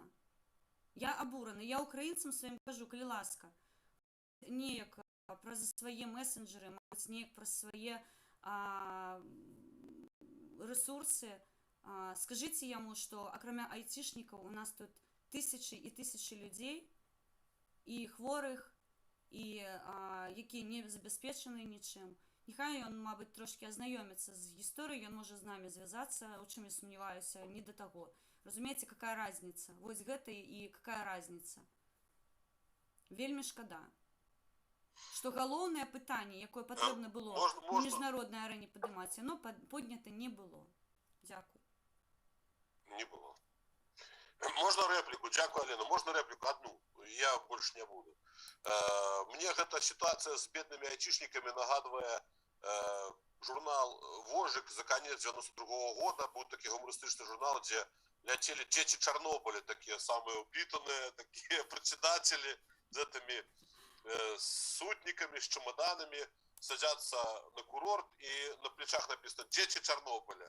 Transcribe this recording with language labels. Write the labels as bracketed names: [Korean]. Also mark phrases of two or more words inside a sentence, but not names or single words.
[Belarusian] Я украінцам сваім кажу, калі ласка, неяк праз свае месенджеры, мабыць, неяк праз свае ресурсы, скажыце яму, што акрамя айцішнікаў у нас тут тысячы і тысячы людзей, і хворых, і якія не забяспечаны нічым. Няхай ён, мабыць, трошки азнаёміцца з гісторыяй, ён можа з намі звязацца, у чым я сумняваюся, не да таго. Разумееце, [Russian] какая разница? [Belarusian] Вось гэта і [Russian] какая разница. [Belarusian] Вельмі шкада, што што галоўнае пытанне, якое патрэбна было на Можна- міжнароднай арэне падымаць, яно поднята не было. Дзякуй. [Russian] Не было. Можно реплику? Дякую, Алена. Можно реплику? Одну. Я больше не буду. Мне эта ситуация с бедными айтишниками нагадывает журнал «Вожик» за конец 92-го года. Был такой гумористичный журнал, где летели дети Чернобыля, такие самые упитанные, такие председатели с этими сутниками, с чемоданами, садятся на курорт, и на плечах написано «Дети Чернобыля».